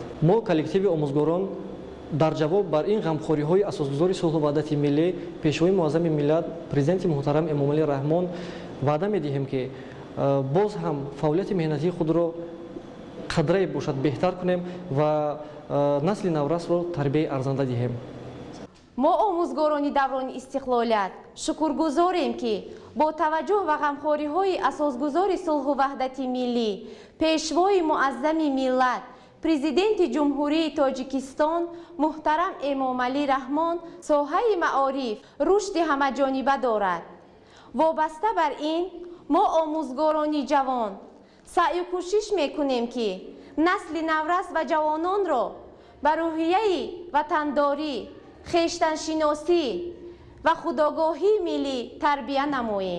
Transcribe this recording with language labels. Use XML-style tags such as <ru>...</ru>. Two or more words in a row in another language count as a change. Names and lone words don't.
<tg>мо коллективи омӯзгорон дар ҷавоб бар ин ғамхориҳои асосгузори сулҳ ва ваҳдати миллӣ пешвои муаззами миллат президенти муҳтарам Эмомалӣ Раҳмон ваъда медиҳем ки боз ҳам фаъолияти меҳнатии худро қадре бошад беҳтар кунем ва насли наврасро тарбияти арзанда диҳем. мо омӯзгорони даврони истиқлолият шукргузорем ки бо таваҷҷуҳ ва ғамхориҳои асосгузори сулҳ ва ваҳдати миллӣ пешвои муаззами миллат президенти ҷумҳурии тоҷикистон муҳтарам эмомалӣ раҳмон соҳаи маориф рушди ҳамаҷониба дорад. вобаста бар ин мо омӯзгорони ҷавон саъю кӯшиш мекунем ки насли наврас ва ҷавононро ба рӯҳияи ватандорӣ, хештаншиносӣ ва худогоҳии миллӣ тарбия намоем.</tg>